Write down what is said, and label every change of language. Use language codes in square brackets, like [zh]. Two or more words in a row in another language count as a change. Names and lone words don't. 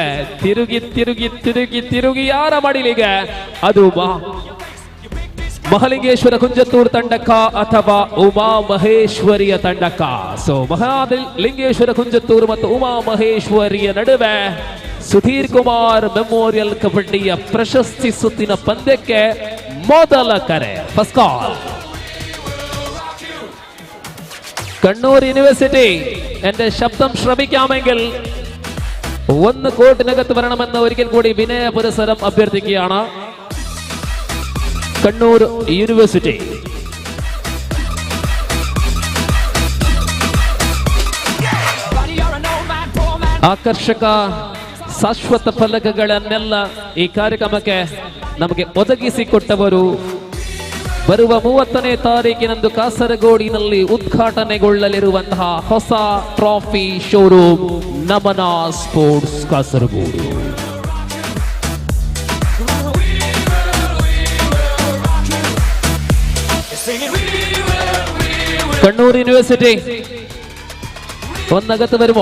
[kn] ತಿರುಗಿ ಯಾರ ಮಡಿಲಿಗೆ? ಅದು ಮಹಾಲಿಂಗೇಶ್ವರ ಕುಂಜತ್ತೂರು ತಂಡಕ್ಕ ಅಥವಾ ಉಮಾ ಮಹೇಶ್ವರಿಯ ತಂಡಕ್ಕ? ಸೊ ಮಹಾಲಿಂಗೇಶ್ವರ ಕುಂಜತ್ತೂರು ಮತ್ತು ಉಮಾ ಮಹೇಶ್ವರಿಯ ನಡುವೆ ಸುಧೀರ್ ಕುಮಾರ್ ಮೆಮೋರಿಯಲ್ ಕಬಡ್ಡಿಯ [ml] പ്രശസ്തി സുത്തിന [kn] പന്ത്യಕ್ಕೆ ಮೊದಲ ಕರೆ. [en] first call. [ml] കണ്ണൂർ യൂണിവേഴ്സിറ്റി, എന്റെ ശബ്ദം ശ്രമിക്കാമെങ്കിൽ ഒന്ന് കോർട്ടിനകത്ത് വരണമെന്ന് ഒരിക്കൽ കൂടി വിനയ പുരസ്സരം അഭ്യർത്ഥിക്കുകയാണ്. കണ്ണൂർ യൂണിവേഴ്സിറ്റി. [kn] ಆಕರ್ಷಕ ಶಾಶ್ವತ ಫಲಕಗಳನ್ನೆಲ್ಲ ಈ ಕಾರ್ಯಕ್ರಮಕ್ಕೆ ನಮಗೆ ಒದಗಿಸಿಕೊಟ್ಟವರು ಬರುವ 30ನೇ ತಾರೀಕಿನಂದು ಕಾಸರಗೋಡಿನಲ್ಲಿ ಉದ್ಘಾಟನೆಗೊಳ್ಳಲಿರುವಂತಹ ಹೊಸ [en] trophy showroom [kn] ನಮನ ಸ್ಪೋರ್ಟ್ಸ್ ಕಾಸರಗೋಡು. [ml] കണ്ണൂർ യൂണിവേഴ്സിറ്റി ഒന്നകത്ത് വരുമോ?